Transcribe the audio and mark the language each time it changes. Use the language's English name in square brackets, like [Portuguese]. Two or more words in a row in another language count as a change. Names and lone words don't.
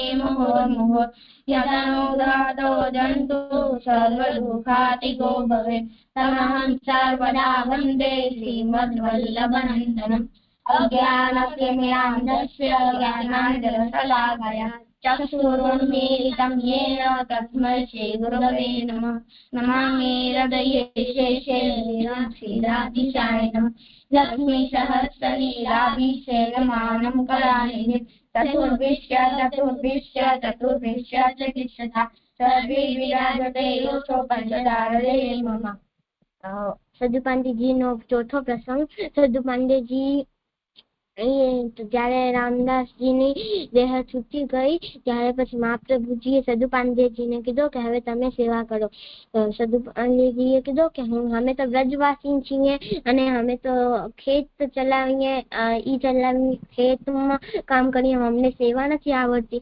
[Sanskrit] मुहुर्मुहुः यदनुग्रहतो जन्तु सर्वदुःखातिको भवेत् तमहं सर्वदा वन्दे श्रीमद्वल्लभनन्दनम् अज्ञानस्य ज्ञानस्य ज्ञानाञ्जनशलाकया चक्षुरुन्मीलितं येन तस्मै श्रीगुरवे नमः नमामि हृदये शेषेण श्रीराधिशायनम् लक्ष्मीसहस्रलीलाभिषेकमानं कलानिधिं चतुर्भिश्च चिकित्सता सर्वे विराजते योऽसौ पंचदारदे मम। [Gujarati] સદુ પાંડેજી નો ચોથો પ્રસંગ। સદુ પાંડેજી જયારે રામદાસજીની દેહ છૂટી ગઈ ત્યારે પછી મહાપ્રભુજીએ સદુ પાંડેજીને કીધું કે હવે તમે સેવા કરો। સદુ પાંડેજીએ કીધું કે અમે તો વ્રજવાસી છીએ અને અમે તો ખેત ચલાવીએ ખેતમાં કામ કરીએ, અમને સેવા નથી આવડતી।